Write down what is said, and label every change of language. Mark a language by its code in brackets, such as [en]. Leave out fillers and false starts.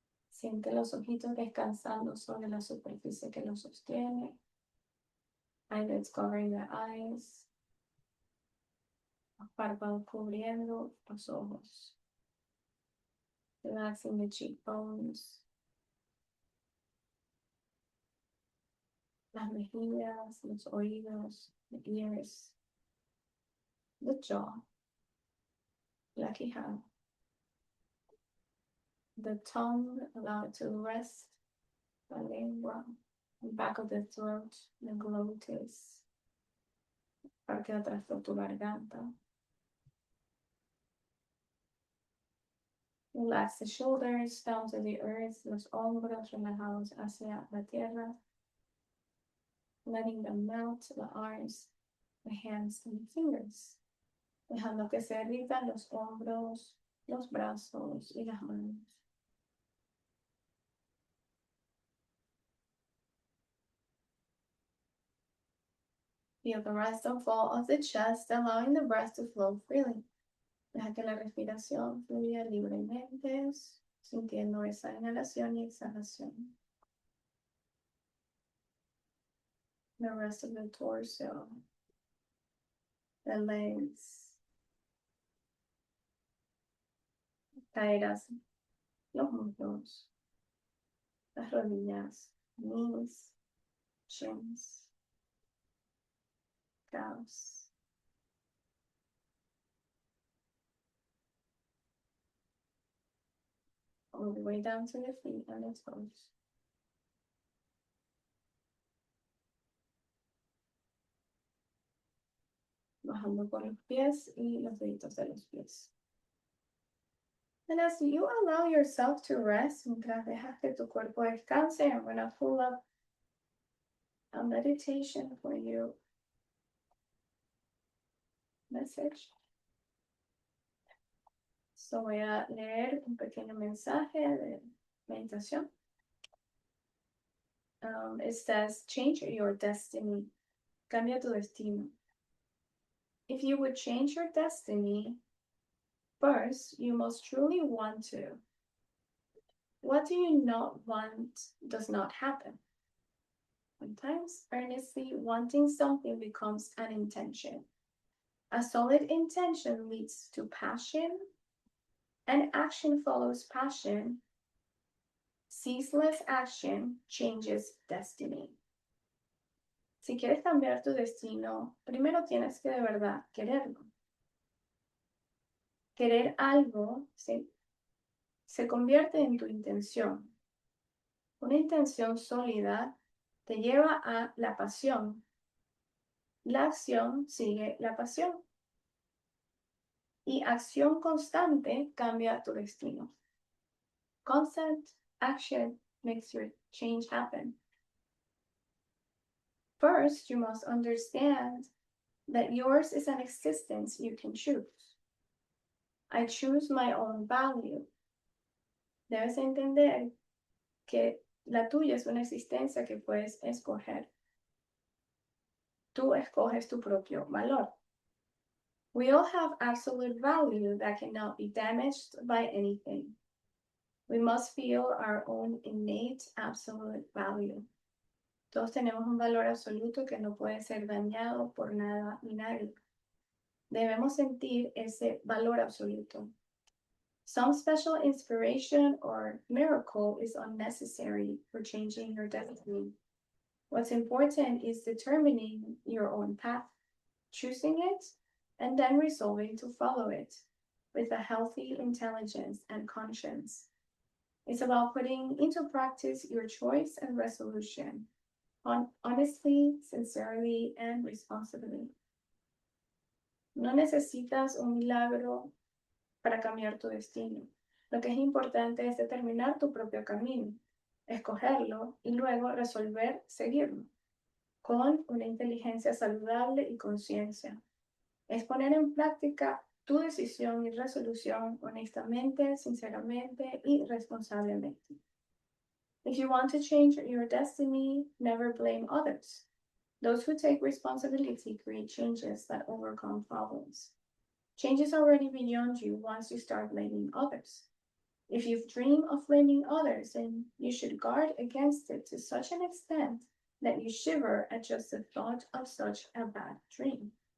[es] Siente los ojitos descansando sobre la superficie que los sostiene. [en] Eyelids covering the eyes. [es] Los párpados cubriendo los ojos. [en] Relaxing the cheekbones. [es] Las mejillas, los oídos, [en] the ears. The jaw. [es] La quijada. [en] The tongue, allow it to rest. [es] La lengua. [en] The back of the throat. The glotis. [es] Parte de atrás de tu garganta. [en] Relax the shoulders down to the earth. [es] Los hombros relajados hacia la tierra. [en] Letting them melt, the arms, the hands, and the fingers. [es] Dejando que se derritan los hombros, los brazos y las manos. [en] Feel the rise and fall of the chest, allowing the breath to flow freely. [es] Deja que la respiración fluya libremente, sintiendo esa inhalación y exhalación. [en] The rest of the torso, the legs, [es] caderas, los muslos, las rodillas, [en] knees, shins, calves. All the way down to the feet and the toes. [es] Bajando por los pies y los deditos de los pies. [en] And as you allow yourself to rest, [es] mientras dejas que tu cuerpo descanse, [en] I'm going to pull up a meditation for you. Message. [es] So voy a leer un pequeño mensaje de meditación. [en] It says, change your destiny. [es] Cambia tu destino. [en] If you would change your destiny, first, you must truly want to. What do you not want does not happen. Sometimes earnestly wanting something becomes an intention. A solid intention leads to passion, and action follows passion. Ceaseless action changes destiny. [es] Si quieres cambiar tu destino, primero tienes que de verdad quererlo. Querer algo se convierte en tu intención. Una intención sólida te lleva a la pasión. La acción sigue la pasión. Y acción constante cambia tu destino. [en] Constant action makes your change happen. First, you must understand that yours is an existence you can choose. I choose my own value. [es] Debes entender que la tuya es una existencia que puedes escoger. Tú escoges tu propio valor. [en] We all have absolute value that cannot be damaged by anything. We must feel our own innate absolute value. Todos tenemos un valor absoluto que no puede ser dañado por nada ni nadie. Debemos sentir ese valor absoluto. Some special inspiration or miracle is unnecessary for changing your destiny. What's important is determining your own path, choosing it, and then resolving to follow it with a healthy intelligence and conscience. It's about putting into practice your choice and resolution, honestly, sincerely, and responsibly. [es] No necesitas un milagro para cambiar tu destino. Lo que es importante es determinar tu propio camino, escogerlo y luego resolver seguirlo con una inteligencia saludable y conciencia. Es poner en práctica tu decisión y resolución honestamente, sinceramente y responsablemente. [en] If you want to change your destiny, never blame others. Those who take responsibility create changes that overcome problems. Change is already beyond you once you start blaming others. If you dream of blaming others, then you should guard against it to such an extent that you shiver at just the thought of such a bad dream.